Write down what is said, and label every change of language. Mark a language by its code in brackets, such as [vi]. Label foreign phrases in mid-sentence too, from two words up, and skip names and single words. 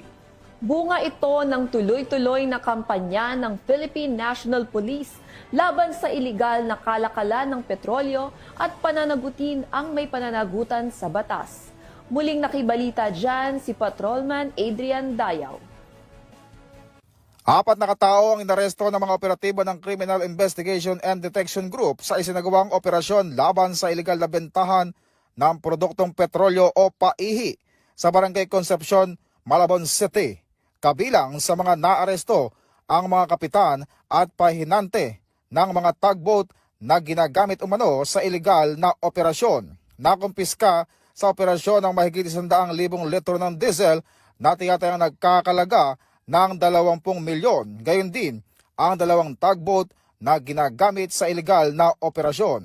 [tl] Bunga ito ng tuloy-tuloy na kampanya ng Philippine National Police laban sa iligal na kalakalan ng petrolyo at pananagutin ang may pananagutan sa batas. Muling nakibalita dyan si Patrolman Adrian Dayaw. 4 na katao ang inaresto ng mga operatibo ng Criminal Investigation and Detection Group sa isinagawang operasyon laban sa iligal na bentahan ng produktong petrolyo o paihi sa Barangay Concepcion, Malabon City. Kabilang sa mga naaresto ang mga kapitan at pahinante ng mga tugboat na ginagamit umano sa iligal na operasyon. Nakumpiska sa operasyon ng mahigit 100,000 litro ng diesel na tiyatayang nagkakalaga ng 20 milyon. Gayon din ang 2 tugboat na ginagamit sa iligal na operasyon.